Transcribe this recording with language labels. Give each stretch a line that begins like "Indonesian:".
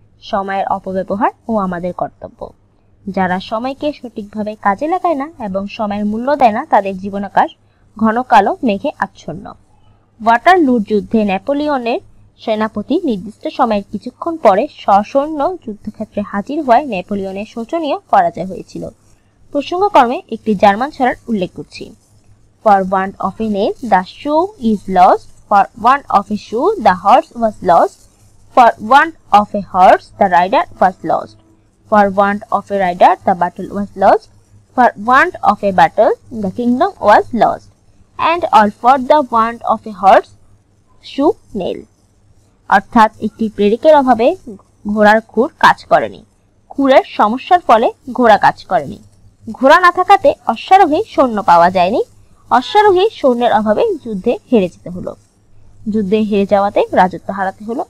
Bangla: সময়ের অপব্যবহার ও আমাদের কর্তব্য। যারা সময়কে সঠিকভাবে কাজে লাগায় না এবং সময়ের মূল্য দেয় না, তাদের জীবনাকাশ ঘন কালো মেঘে আচ্ছন্ন। ওয়াটারলুর যুদ্ধে নেপোলিয়নের সেনাপতি নির্দিষ্ট সময়ের কিছুক্ষণ পরে সসৈন্য যুদ্ধক্ষেত্রে হাজির হওয়ায় নেপোলিয়নের শোচনীয় পরাজয় হয়েছিল। প্রসঙ্গক্রমে একটি জার্মান ছড়ার উল্লেখ করছি।
English: For want of a nail the shoe is lost, for want of a shoe the horse was lost, for want of a horse the rider was lost, for want of a rider the battle was lost, for want of a battle the kingdom was lost, and all for the want of a horse shoe nail.
Bangla: অর্থাৎ একটি প্রেরিকের অভাবে ঘোড়ার খুর কাজ করেনি, খুরের সমস্যার ফলে ঘোড়া কাজ করেনি, ঘোড়া না থাকাতে অশ্বারোহী সৈন্য পাওয়া যায়নি, অশ্বারোহী সৈন্যের অভাবে যুদ্ধে হেরে যেতে হলো, যুদ্ধে হেরে যাওয়াতে রাজত্ব হারাতে হলো।